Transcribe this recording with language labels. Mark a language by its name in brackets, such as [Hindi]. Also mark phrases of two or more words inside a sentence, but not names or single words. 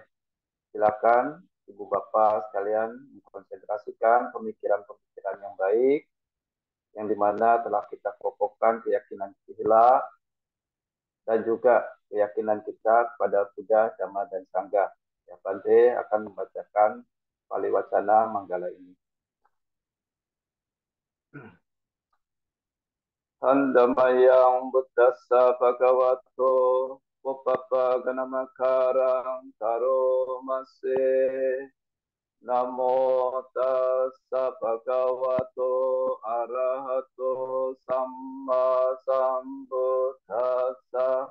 [Indonesian] Silakan Ibu Bapak sekalian mengkonsentrasikan pemikiran-pemikiran yang baik, yang dimana telah kita kokohkan keyakinan Sila dan juga keyakinan kita kepada Buddha, Dhamma, dan Sangha. Ya, Bante akan membacakan Paliwacana Manggala ini. [Pali] Handamayang Buddhassa Bhagavato Uppapa Ganamakarang Karomase. Namo tassa bhagavato arahato samma sambuddhassa.